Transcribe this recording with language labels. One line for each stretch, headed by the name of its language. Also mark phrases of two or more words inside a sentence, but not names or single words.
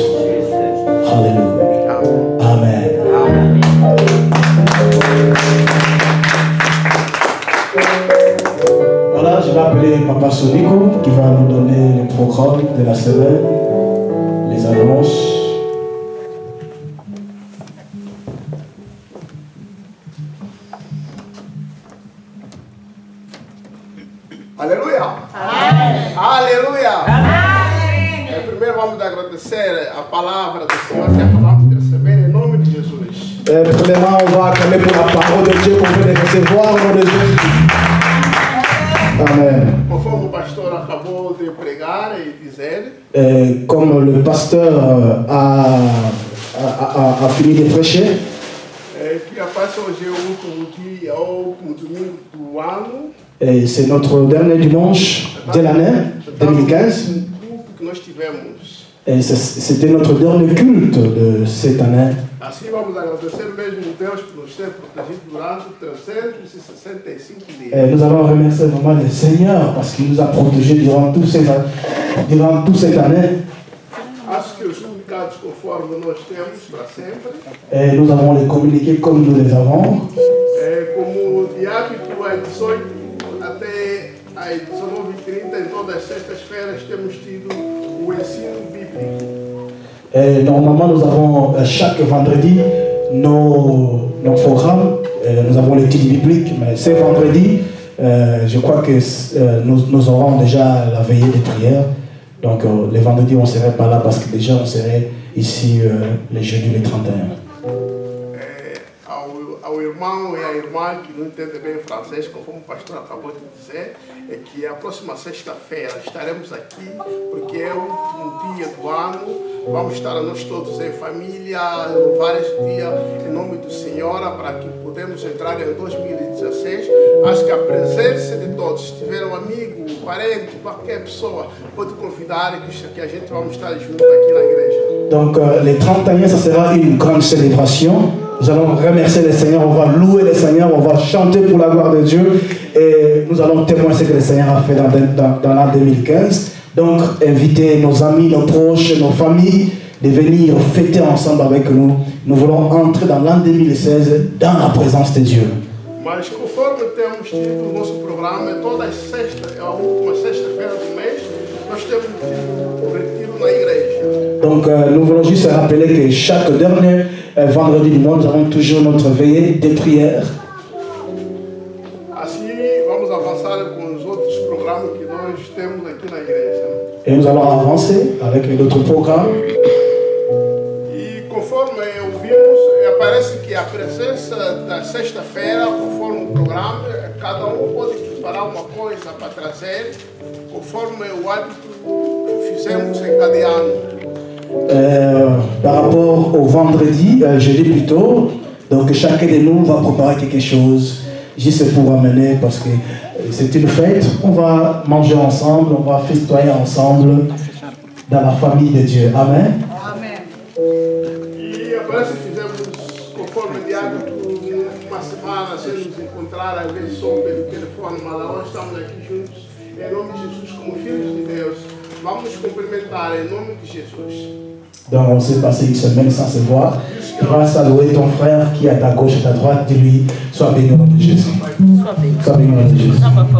French: Alléluia. Amen. Voilà, je vais appeler Papa Sonico qui va nous donner le programme de la semaine, les annonces.
Portuguese: Aleluia! Amém. Aleluia! Amém. Primeiro vamos agradecer a palavra do Senhor que acabamos de receber em nome de Jesus.
French: Premièrement, on va acclamer pour la parole de Dieu qu'on vient de recevoir au nom de Jésus. Amen.
Portuguese: Conforme o pastor acabou de pregar e dizer,
French: Comme le pasteur a fini de prêcher,
Portuguese: que a paz hoje é o último dia, o último domingo do ano.
French: et c'est notre dernier dimanche de l'année 2015.
Portuguese: Que nós tivemos.
French: Et c'était notre dernier culte de cette année.
Portuguese: Assim vamos agradecer mesmo Deus por nos ter protegido durante 365 dias.
French: Et nous allons remercier vraiment le Seigneur parce qu'il nous a protégés durant toute cette année.
Portuguese: Acho que os comunicados conforme nós temos para sempre.
French: Et nous avons les communiqués comme nous les avons.
Portuguese: Como de hábito, a 18 até às 19h30, em todas as sextas-feiras, temos tido o ensino bíblico.
French: Et normalement, nous avons chaque vendredi nos programmes. Nous avons l'étude biblique, mais ce vendredi, je crois que nous aurons déjà la veillée de prière. Donc, les vendredis, on ne serait pas là parce que déjà, on serait ici les jeudis, les 31.
Portuguese: Ao irmão e à irmã que não entendem bem francês, conforme o pastor acabou de dizer, é que a próxima sexta-feira estaremos aqui, porque é o último dia do ano. Vamos estar nós todos em família, vários dias, em nome do Senhor, para que podemos entrar em 2016. Acho que a presença de todos, se tiver um amigo, um parente, qualquer pessoa, pode convidar que a gente vamos estar junto aqui na igreja.
French: Donc, les 31, ça sera une grande célébration. Nous allons remercier le Seigneur, on va louer le Seigneur, on va chanter pour la gloire de Dieu et nous allons témoigner ce que le Seigneur a fait dans l'an 2015. Donc, invitez nos amis, nos proches, nos familles de venir fêter ensemble avec nous. Nous voulons entrer dans l'an 2016 dans la présence de Dieu.
Portuguese: Mas conforme temos tido o nosso programa, toda sexta, a última sexta-feira do mês, nós temos tido o retiro na igreja.
French: Donc, nous voulons juste rappeler que chaque dernier vendredi du mois, nous avons toujours notre veillée de prière.
Portuguese: Assim, vamos avançar com os outros programas que nós temos aqui na igreja.
French: Et nous allons avancer avec d'autres programmes.
Portuguese: E conforme ouvimos, parece que a presença da sexta-feira, conforme o programa, cada um pode preparar uma coisa para trazer, conforme o hábito que fizemos em cada ano.
French: Par rapport au vendredi, jeudi plutôt, donc chacun de nous va préparer quelque chose, juste pour amener, parce que c'est une fête, on va manger ensemble, on va festoyer ensemble dans la famille de Dieu. Amen.
Portuguese: Amém. E parece que fizemos, conforme de hábito, uma semana sem nos encontrar, às vezes só pelo telefone, mas agora estamos aqui juntos, em nome de Jesus, como filhos de Deus. Vamos cumprimentar em nome de Jesus.
French: Donc on s'est passé une semaine sans se voir. Tu vas saluer ton frère qui est à ta gauche et à ta droite. Dis-lui, sois béni au nom de Jésus. Sois béni au nom de Jésus.